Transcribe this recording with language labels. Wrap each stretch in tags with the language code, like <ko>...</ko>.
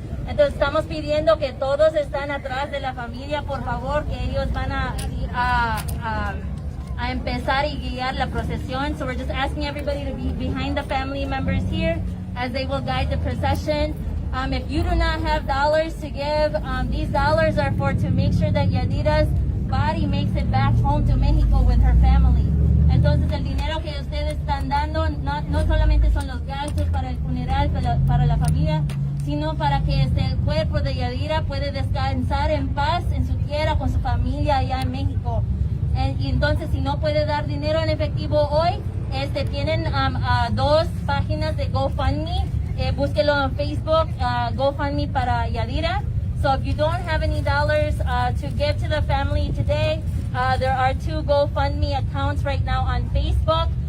<es>Entonces estamos pidiendo que todos están atrás de la familia, por favor, que ellos van a empezar y guiar la procesión.</es> <en>So we're just asking everybody to be behind the family members here as they will guide the procession. If you do not have dollars to give, these dollars are to make sure that Yadira's body makes it back home to Mexico with her family.</en> <es>Entonces el dinero que ustedes están dando no solamente son los gastos para el funeral, para la familia, sino para que el cuerpo de Yadira puede descansar en paz en su tierra con su familia allá en México. Y entonces si no puede dar dinero en efectivo hoy, tienen 2 páginas de GoFundMe. Búsquelo en Facebook, GoFundMe para Yadira.</es> <en>So if you don't have any dollars to give to the family today, there are 2 GoFundMe accounts right now on Facebook.</en>